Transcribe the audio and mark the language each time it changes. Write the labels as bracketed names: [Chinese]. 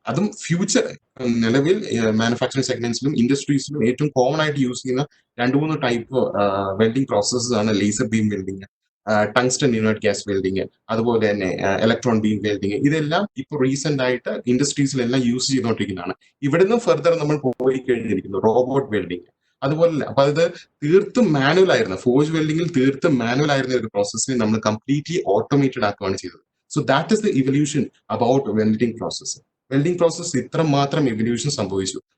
[Malayalam] അതും ഫ്യൂച്ചർ നിലവിൽ മാനുഫാക്ചറിംഗ് സെഗ്മെന്റ്സിലും ഇൻഡസ്ട്രീസിലും ഏറ്റവും കോമൺ ആയിട്ട് യൂസ് ചെയ്യുന്ന 2-3 ടൈപ്പ് വെൽഡിംഗ് പ്രോസസ്സസ് ആണ് laser beam welding, tungsten inert gas welding, അതുപോലെ തന്നെ ഇലക്ട്രോൺ ബീം വെൽഡിങ്. ഇതെല്ലാം ഇപ്പോൾ റീസെന്റ് ആയിട്ട് ഇൻഡസ്ട്രീസിലെല്ലാം യൂസ് ചെയ്തുകൊണ്ടിരിക്കുന്നതാണ്. ഇവിടുന്ന് ഫർദർ നമ്മൾ പോയി കഴിഞ്ഞിരിക്കുന്നു റോബോട്ട് വെൽഡിങ്. അതുപോലെ അപ്പൊ അത് തീർത്തും മാനുവൽ ആയിരുന്നു. ഫോർജ് വെൽഡിങ്ങിൽ തീർത്തും മാനുവൽ ആയിരുന്ന ഒരു പ്രോസസ്സിനെ നമ്മൾ കംപ്ലീറ്റ്ലി ഓട്ടോമേറ്റഡ് ആക്കുകയാണ് ചെയ്തത്. [English] So that is the evolution about welding process. [Malayalam] Welding process ഇത്ര മാത്രം evolution സംഭവിച്ചു.